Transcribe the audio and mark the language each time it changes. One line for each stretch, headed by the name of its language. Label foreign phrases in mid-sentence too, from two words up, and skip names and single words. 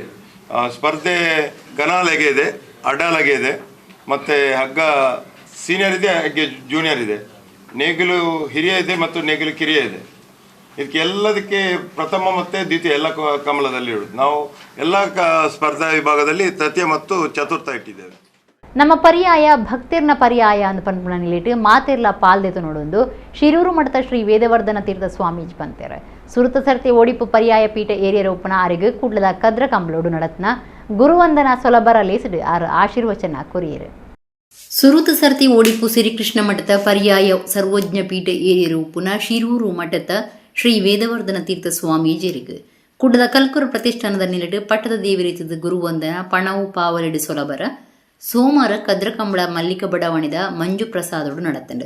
Kannada: ಸ್ಪರ್ಧೆ ಘನಾಲೆಗೆ ಇದೆ, ಅಡ್ಡಾಲಗೆ ಇದೆ, ಮತ್ತು ಹಗ್ಗ ಸೀನಿಯರ್ ಇದೆ, ಹಾಗೆ ಜೂನಿಯರ್ ಇದೆ, ನೇಗಿಲು ಹಿರಿಯ ಇದೆ ಮತ್ತು ನೇಗಿಲು ಕಿರಿಯ ಇದೆ. ಇದಕ್ಕೆ ಎಲ್ಲದಕ್ಕೆ ಪ್ರಥಮ ಮತ್ತು ದ್ವಿತೀಯ ಎಲ್ಲ ಕಮಲದಲ್ಲಿ ಇಡುದು. ನಾವು ಎಲ್ಲ ಸ್ಪರ್ಧಾ ವಿಭಾಗದಲ್ಲಿ ತೃತೀಯ ಮತ್ತು ಚತುರ್ಥ ಇಟ್ಟಿದ್ದೇವೆ.
Tulu: ನಮ್ಮ ಪರ್ಯಾಯ ಭಕ್ತಿರ್ನ ಪರ್ಯಾಯ ಅಂತ ಪನ್ಪುಣ ನಿಲ್ಲಿಟ್ಟು ಮಾತಿರ್ಲ ಪಾಲ್ದೆತು ನೋಡೊಂದು ಶಿರೂರು ಮಠದ ಶ್ರೀ ವೇದವರ್ಧನ ತೀರ್ಥ ಸ್ವಾಮೀಜಿ ಪಂತೇರೆ ಸುರುತ ಸರ್ತಿ ಓಡಿಪು ಪರ್ಯಾಯ ಪೀಠ ಏರಿಯರ ಉಪ್ಪನ ಆರಿಗೆ ಕೂಡ್ಲದ ಕದ್ರ ಕಂಬಳೋಡು ನಡತ್ನ ಗುರುವಂದನ ಸೊಲಬರ ಲೇಸಿಡು ಆರು ಆಶೀರ್ವಚನ ಕೊರಿಯರು. ಸುರುತ ಸರ್ತಿ ಓಡಿಪು ಶ್ರೀಕೃಷ್ಣ ಮಠದ ಪರ್ಯಾಯ ಸರ್ವಜ್ಞ ಪೀಠ ಏರಿಯರ ಉಪ್ಪುನ ಶಿರೂರು ಮಠದ ಶ್ರೀ ವೇದವರ್ಧನ ತೀರ್ಥ ಸ್ವಾಮೀಜಿರಿಗೆ ಕುಡ್ಲದ ಕಲ್ಕುರ ಪ್ರತಿಷ್ಠಾನದ ನಿಲಡು ಪಟ್ಟದ ದೇವರಿತದ ಗುರುವಂದನ ಪಣವು ಪಾವಲೆಡು ಸೊಲಬರ ಸೋಮವಾರ ಕದ್ರಕಂಬಳ ಮಲ್ಲಿಕ ಬಡಾವಣೆದ ಮಂಜು ಪ್ರಸಾದೋಡು நடத்தண்டு.